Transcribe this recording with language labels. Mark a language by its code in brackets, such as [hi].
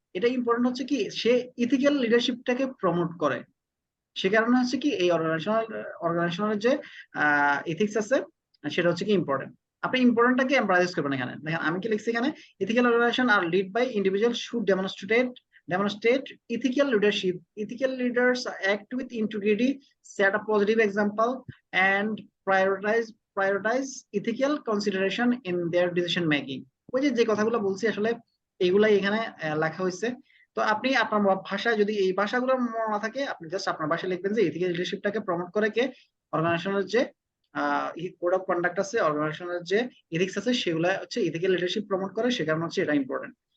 [bn] এটা ইম্পর্টেন্ট হচ্ছে কি সে ইথিক্যাল লিডারশিপটাকে প্রমোট করে, সে কারণে হচ্ছে কি এই অর্গানাইজেশনাল যে ইথিক্স আছে সেটা হচ্ছে কি ইম্পর্টেন্ট। আপনি ইম্পর্টেন্টটাকে এমফাসাইজ করবেন এখানে। দেখেন আমি কি লিখছি এখানে, [en] Ethical organisation are led by individual should demonstrate ethical leadership. Ethical leaders act with integrity, set a positive example, and prioritize ethical consideration in their decision making. [bn] ওই যে কথাগুলো বলছি আসলে এইগুলাই এখানে লেখা হয়েছে। তো আপনি আপনার ভাষায় যদি এই ভাষাগুলো মনে না থাকে, আপনি জাস্ট আপনার ভাষায় লিখবেন যে ইথিক্যাল লিডারশিপটাকে প্রমোট করে কে, অর্গানাইজেশনের যে কোড অফ কন্ডাক্ট আছে, অর্গানাইজেশনের যে ইথিক্স আছে, সেগুলো হচ্ছে ইথিক্যাল লিডারশিপ প্রমোট করে, সে কারণে হচ্ছে এটা ইম্পর্টেন্ট।